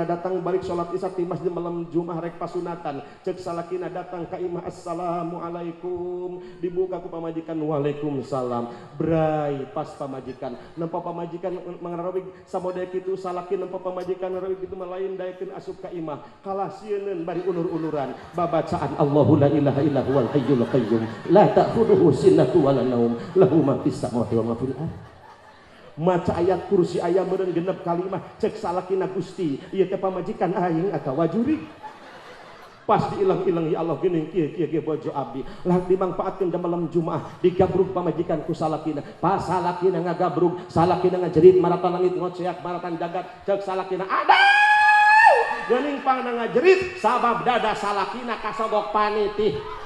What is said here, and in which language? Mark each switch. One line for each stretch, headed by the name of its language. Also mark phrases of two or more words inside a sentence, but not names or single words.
Sundanese: datang balik sholat isya di masjid malam Jumat rek pasunatan cek salakina datang ka imah assalamualaikum dibuka ku pamajikan waalaikumsalam bray pas pamajikan nempo pamajikan mangarawig samodaya kitu salaki nempo pamajikan ngarawig kitu lain daekeun asup ka imah kalah sieun bari unur-unuran babacaan
Arabic: الله لا إله إلا هو الحي القيوم لا تأخذه سنة ولا نوم له ما في السماوات وما في الأرض
Sundanese: maca ayat kursi ayam meureun genep kalimah cek salakina Gusti ieu teh pamajikan aing atawa juri pas diilang-ilangi Allah geuning kieu ge bojo abdi lah dimangpaatkeun da malam Jumaah digabrug pamajikan ku salakina pas salakina ngagabrug salakina ngajerit maratan langit ngoceak maratan jagat cek salakina aduh geuning pangna ngajerit sabab dada salakina kasogok panitih